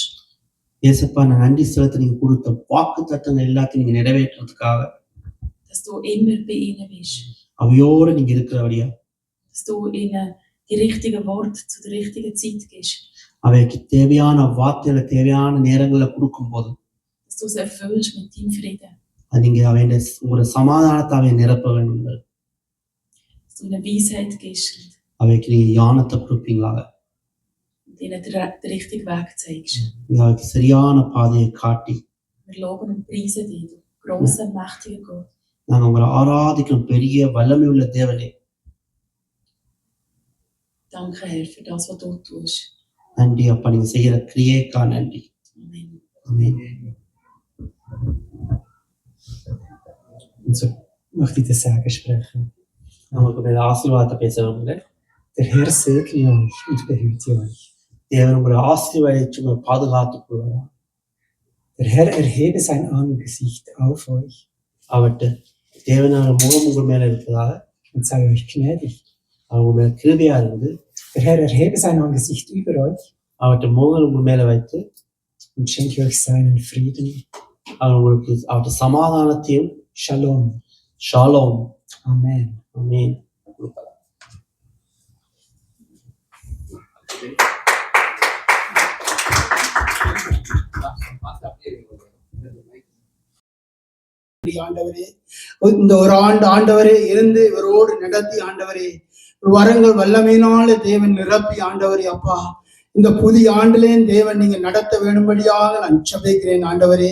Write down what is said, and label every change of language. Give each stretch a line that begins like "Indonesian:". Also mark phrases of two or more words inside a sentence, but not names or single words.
Tamil: ஏசப்பா, நான் நன்றி செலுத்த நீங்க கொடுத்த வாக்கு தத்தங்கள் எல்லாத்தையும் நீங்க நிறைவேற்றுறதுக்காக.
German: Dass du immer bei ihnen bist.
Tamil: அவையோடு நீங்க இருக்கிறபடியா.
German: Dass du ihnen die richtigen Worte zu der richtigen Zeit gibst.
Tamil: அவைக்கு தேவையான வார்த்தைகளை தேவையான நேரங்களை கொடுக்கும் போது,
German: dass du sie erfüllst mit deinem Frieden.
Tamil: அது நீங்க உங்களோட சமாதானத்தை அவை நிரப்ப வேண்டும்.
German: Dass du ihnen Weisheit gibst.
Tamil: அவைக்கு நீங்க ஞானத்தை கொடுப்பீங்களாக.
German: Und ihnen den richtigen Weg zeigst.
Tamil: நீங்க அவைக்கு சரியான பாதையை காட்டி.
German: Wir loben und preisen dich, du grosser, mächtiger Gott.
Tamil: நாங்க உங்களை ஆராதிக்கும் பெரிய வல்லமை உள்ள தேவனே.
German: Danke, Herr, für das, was du tust.
Tamil: நன்றி அப்பா, நீங்க செய்யற கிரியைக்கா நன்றி.
German: Amen.
Tamil: Amen.
German: Und so möchte ich den Segen sprechen.
Tamil: நமக்கு ஒரு ஆசீர்வாதத்தை பேச விரும்புகிறேன்.
German: Der Herr segne euch und behüte euch.
Tamil: தேவன் உங்களை ஆசீர்வதிச்சு உங்களை பாதுகாத்துக் கொள்வார்.
German: Der Herr erhebe sein Angesicht auf euch
Tamil: அவர்கிட்ட தேவனான முகம் உங்கள் மேல இருக்கிறதாக
German: und sei euch gnädig.
Tamil: அவங்க மேல கிருபையா இருந்து
German: Der Herr erhebe sein Angesicht über euch
Tamil: அவர்கிட்ட முகம் உங்கள் மேல வைத்து
German: und schenke euch seinen Frieden.
Tamil: அவர் உங்களுக்கு அவர்கிட்ட சமாதானத்தையும்
German: Shalom.
Tamil: ஷாலோம்
German: Amen.
Tamil: ஆமென். ஆண்டவரே, இந்த ஒரு ஆண்டு ஆண்டவரே இருந்து இவரோடு நடத்தி ஆண்டவரே, வரங்கள் வல்லமையினால தேவன் நிரப்பி ஆண்டவரே அப்பா, இந்த புதிய ஆண்டிலேயும் தேவன் நீங்க நடத்த வேணும்படியாக நான் ஜெபிக்கிறேன் ஆண்டவரே.